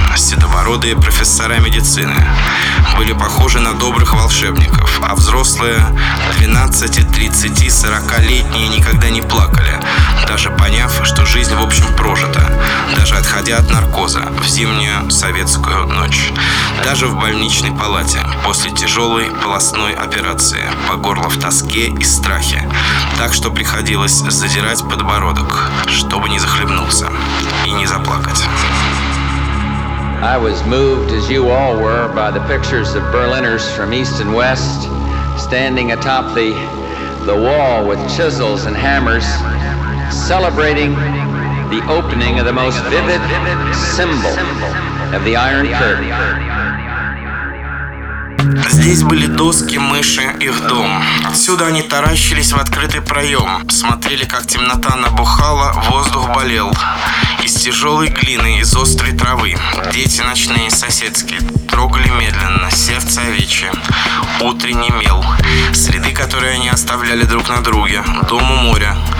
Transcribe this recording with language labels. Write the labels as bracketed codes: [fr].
[ru] Седобородые профессора медицины были похожи на добрых волшебников, а взрослые 12, 30, 40-летние никогда не плакали, даже поняв, что жизнь, в общем, прожита, даже отходя от наркоза в зимнюю советскую ночь, даже в больничной палате после тяжелой полостной операции по горло в тоске и страхе, так что приходилось задирать подбородок, чтобы не захлебнуться и не заплакать. [en] I was moved, as you all were, by the pictures of Berliners from east and west standing atop the wall with chisels and hammers, celebrating the opening of the most vivid symbol of the Iron Curtain. [ru] Здесь были доски, мыши, их дом. Отсюда они таращились в открытый проем, смотрели, как темнота набухала, воздух болел. Из тяжелой глины, из острой травы, дети ночные и соседские трогали медленно сердце овечье, утренний мел, следы, которые они оставляли друг на друге, дом у моря.